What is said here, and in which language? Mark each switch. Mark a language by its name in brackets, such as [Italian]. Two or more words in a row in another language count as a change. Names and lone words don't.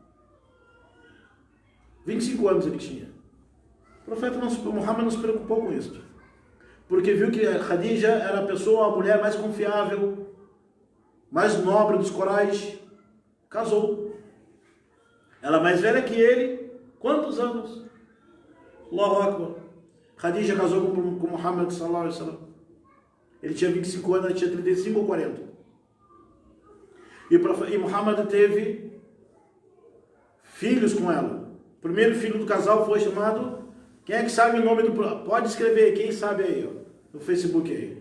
[Portuguese] 25 anos ele tinha. O profeta Muhammad não se preocupou com isso. Porque viu que Khadija era a pessoa, a mulher mais confiável, mais nobre dos corais. Casou. Ela mais velha que ele. Quantos anos? [Arabic] الله أكبر. Khadija [Portuguese] casou com [Arabic] Muhammad صلى الله عليه وسلم. [Portuguese] Ele tinha 25 anos, ela tinha 35 ou 40. E Muhammad teve filhos com ela. O primeiro filho do casal foi chamado... Quem é que sabe o nome do... Pode escrever, quem sabe aí, ó, no Facebook aí.